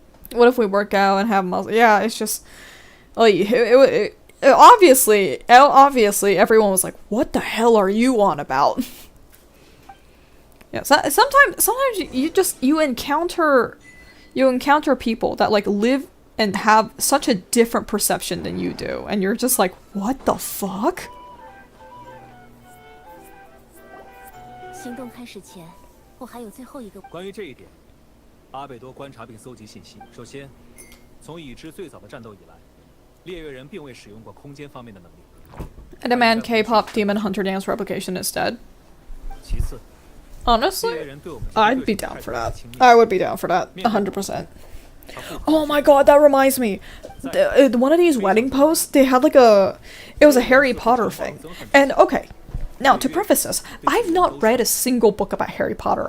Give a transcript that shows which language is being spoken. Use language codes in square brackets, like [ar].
[en] What if we work out and have muscle? Yeah, it's just, like, obviously everyone was like, what the hell are you on about? Yeah, so, sometimes you encounter people that like live and have such a different perception than you do, and you're just like, what the fuck? [zh] 行动开始前，我还有最后一个。关于这一点，阿贝多观察并搜集信息。首先，从已知最早的战斗以来，猎月人并未使用过空间方面的能力。 [en] I demand K-pop Demon Hunter Dance replication instead. [zh] 其次， [en] Honestly, I'd be down for that. I would be down for that, 100%. Oh my god, that reminds me. One of these wedding posts, they had like it was a Harry Potter thing. And okay, now to preface this, I've not read a single book about Harry Potter.